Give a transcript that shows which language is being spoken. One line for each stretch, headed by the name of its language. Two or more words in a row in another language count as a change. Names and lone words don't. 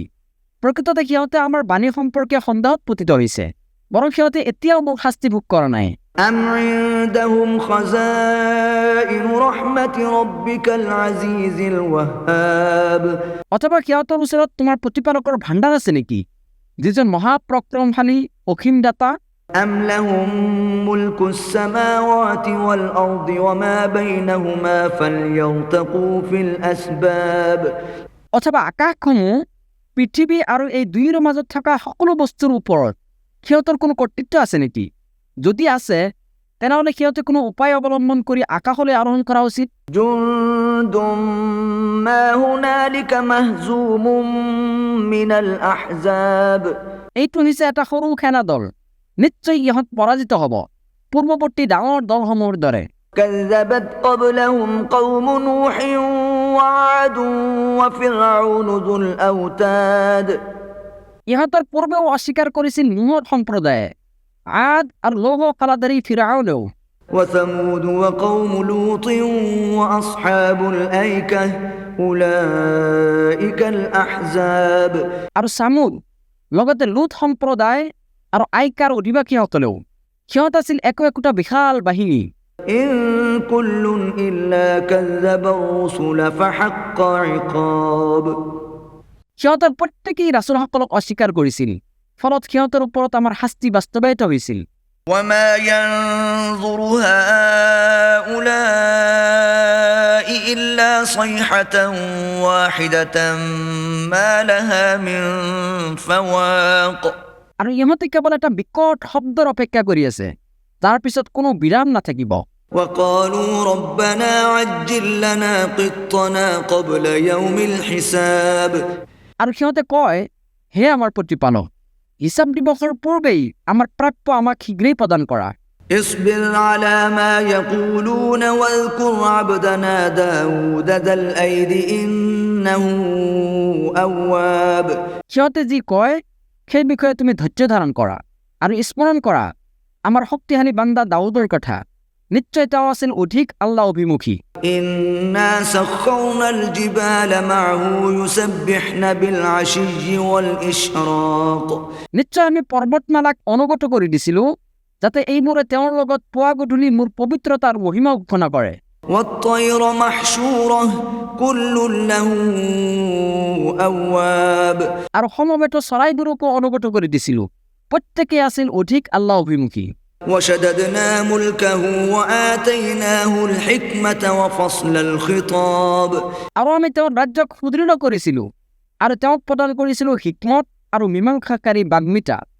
Assamese: প্ৰকৃততে সিহঁতে আমাৰ বাণী সম্পৰ্কে সন্দেহত পতিত হৈছে, বৰং সিহঁতে এতিয়াও মোক শাস্তি ভোগ কৰা নাই।
Arabic: أم عندهم خزائن رحمة ربك العزيز الوهاب
Assamese: অথবা সিহঁতৰ ওচৰত তোমাৰ প্ৰতিপালকৰ ভাণ্ডাৰ আছে নেকি, যিজন মহাপ্ৰক্ৰমশালী অসীম দাতা?
Arabic: أم لهم ملك السماوات والأرض وما بينهما فليرتقوا في الأسباب
Assamese: অথবা আকাশসমূহ, পৃথিৱী আৰু এই দুয়োৰ মাজত থকা সকলো বস্তুৰ ওপৰত সিহঁতৰ কোনো কৰ্তৃত্ব আছে নেকি? যদি আছে তেনেহ'লে সিহঁতে কোনো উপায় অৱলম্বন কৰি আকাশলৈ আৰোহণ কৰা উচিত।
Arabic: جند ما هنالك مهزوم من الأحزاب
Assamese: এইটো হৈছে এটা সৰু সেনা দল, নিশ্চয় ইহঁত পৰাজিত হ'ব পূৰ্বৱৰ্তী ডাঙৰ দলসমূহৰ দৰে।
Arabic: كذبت قبلهم قوم نوح وعاد وفرعون ذو الأوتاد
Assamese: ইহঁতৰ পূৰ্বেও অস্বীকাৰ কৰিছিল নুহৰ সম্প্ৰদায়ে, আদ আৰু লৌহ কালাদাৰী ফিৰাউনেও।
Arabic: وثمود وقوم لوط وأصحاب الأيكة أولئك الأحزاب
Assamese: আৰু চামুদ, লগতে লুত সম্প্ৰদায় আৰু আইকাৰ অধিবাসীসকলেও, সিহঁত আছিল একো একোটা বিশাল বাহিনী।
Arabic: إن كل إلا كذب الرسل فحق عقاب
Assamese: সিহঁতৰ প্ৰত্যেকেই ৰাছুলসকলক অস্বীকাৰ কৰিছিল, ফলত সিহঁতৰ ওপৰত আমাৰ শাস্তি বাস্তৱায়িত হৈছিল।
Arabic: وما ينظر هؤلاء إلا صيحة واحدة ما لها من فواق
Assamese: আৰু ইহঁতে কেৱল এটা বিকট শব্দৰ অপেক্ষা কৰি আছে, তাৰ পিছত কোনো বিৰাম নাথাকিব।
Arabic: وقالوا ربنا عجل لنا قطنا قبل يوم الحساب
Assamese: আৰু সিহঁতে কয়, হে আমাৰ প্ৰতিপালক, হিচাপ দিৱসৰ পূৰ্বেই আমাৰ প্ৰাপ্য আমাক শীঘ্ৰেই প্ৰদান কৰা।
Arabic: اصبر على ما يقولون واذكر عبدنا داود ذا الأيد إنه أواب
Assamese: সিহঁতে যি কয় সেই বিষয়ে তুমি ধৈৰ্য ধাৰণ কৰা আৰু স্মৰণ কৰা আমাৰ শক্তিশালী বান্দা দাউদৰ কথা। নিশ্চয় তেওঁ আছিল অধিক আল্লাহ অভিমুখী।
Arabic: إنا سخرنا الجبال معه يسبحن بالعشي والإشراق
Assamese: নিশ্চয় আমি পৰ্বতমালাক অনুগত কৰি দিছিলো যাতে এইবোৰে তেওঁৰ লগত পুৱা গধূলি মোৰ পবিত্ৰতাৰ মহিমা ঘোষণা কৰে।
Arabic: والطير محشورة كل له أواب
Assamese: আৰু সমবেত চৰাইবোৰকো অনুগত কৰি দিছিলো, প্ৰত্যেকেই আছিল অধিক আল্লাহ অভিমুখী।
Arabic: وشددنا ملكه وآتيناه الحكمة وفصل الخطاب
Assamese: আৰু আমি তেওঁৰ ৰাজ্যক সুদৃঢ় কৰিছিলো আৰু তেওঁক প্ৰদান কৰিছিলো হিকমত আৰু মীমাংসাকাৰী বাগ্মিতা।